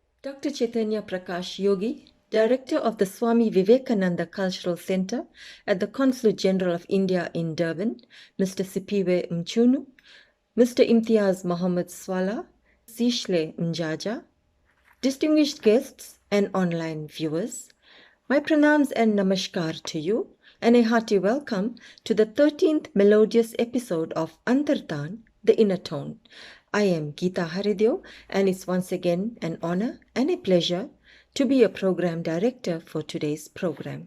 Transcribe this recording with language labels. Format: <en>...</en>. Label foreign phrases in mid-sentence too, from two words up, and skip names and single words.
<en>Dr. Chaitanya Prakash Yogi, Director of the Swami Vivekananda Cultural Center at the Consulate General of India in Durban, Mr. Sipiwe Mchunu, Mr. Imtiaaz Mohammad Swalah, Sihle Mjaja, distinguished guests and online viewers, my pranams and namaskar to you, and a hearty welcome to the 13th melodious episode of Antartaan, the Inner-Tone. I am Geeta Haridev, and it's once again an honor and a pleasure to be a program director for today's program.</en>